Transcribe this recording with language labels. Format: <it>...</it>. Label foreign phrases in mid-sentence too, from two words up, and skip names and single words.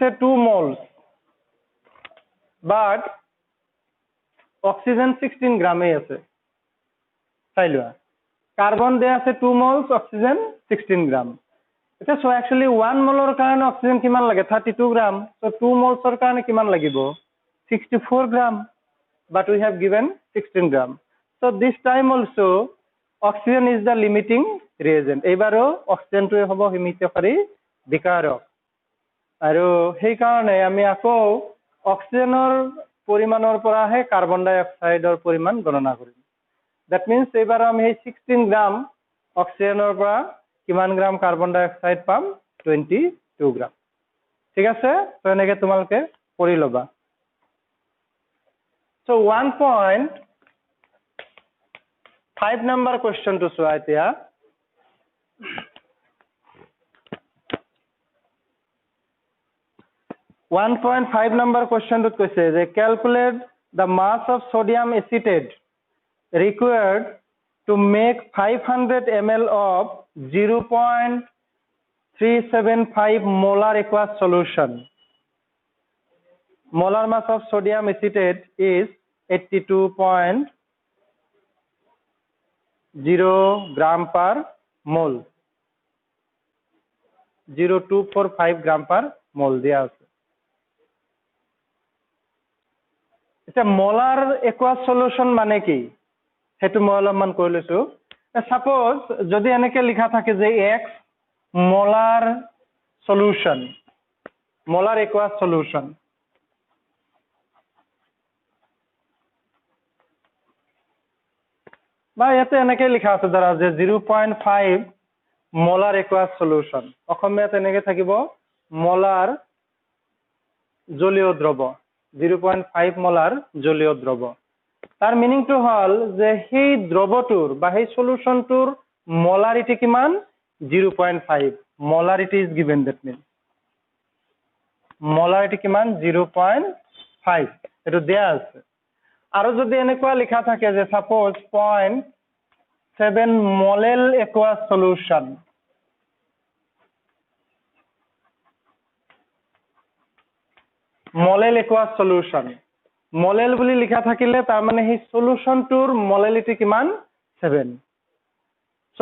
<as>2 মোলছ, বাট অক্সিজেন 16 গ্ৰামেই আছে। চাই লোৱা, কাৰ্বন দিয়া আছে 2 মোলছ, অক্সিজেন 16 গ্ৰাম। এতিয়া চোৱা, একচুৱেলি 1 মোলৰ কাৰণে অক্সিজেন কিমান লাগে? 32 গ্ৰাম। চ' 2 মোলছৰ কাৰণে কিমান লাগিব? 64 গ্ৰাম,</as> <en>but we have given 16 gram. So this time also oxygen is the limiting reagent.</en> <as>এইবাৰো অক্সিজেনটোৱে হ'ব সীমিতকাৰী বিকাৰক, আৰু সেইকাৰণে আমি আকৌ অক্সিজেনৰ পৰিমাণৰ পৰাহে কাৰ্বন ডাই অক্সাইডৰ পৰিমাণ গণনা কৰিম।</as> <en>that means</en> <as>এইবাৰ আমি সেই 16 গ্ৰাম অক্সিজেনৰ পৰা কিমান গ্ৰাম কাৰ্বন ডাই অক্সাইড পাম? 22 গ্ৰাম। ঠিক আছে, তো এনেকৈ তোমালোকে কৰি ল'বা।</as> <en>So 1.5 number question to</en> <as>চোৱা এতিয়া।</as> <en>1.5 number question</en> <as>টোত কৈছে যে</as> <en>calculate the mass of sodium acetate required to make 500 ml of 0.375 molar aqueous solution. Molar mass of sodium acetate is 82.0 gram per মোল</en> <as>0245</as> <en>gram per mole</en> <as>দিয়া আছে এটা</as> <en>molar aqueous solution</en> <as>মানে কি হেতু মই অলপমান কৈ লৈছো সাপোজ যদি এনেকে লিখা থাকে যে x</as> <en>molar solution molar aqueous solution</en> <as>বা ইয়াতে এনেকে লিখা আছে ধৰা যে 0.5</as> <en>molar aqueous solution</en> <as>অসমীয়াত এনেকে থাকিব মোলার জলীয় দ্রব 0.5 মোলার জলীয় দ্রব তার মিনিংটো হল যে সেই দ্রবটোৰ বা সেই সলিউশনটোৰ মোলারিটি কিমান 0.5</as> <en>molarity is given that means molarity</en> <as>কিমান 0.5 এটো দেয়া আছে আৰু যদি এনেকুৱা লিখা থাকে যে সাপোজ 0.7</as> <en>molal aqueous solution molal aqueous solution</en> <as>মোলেল বুলি লিখা থাকিলে তাৰ মানে সেই সলিউশনটোৰ মোলেলিটি কিমান 7 সো</as>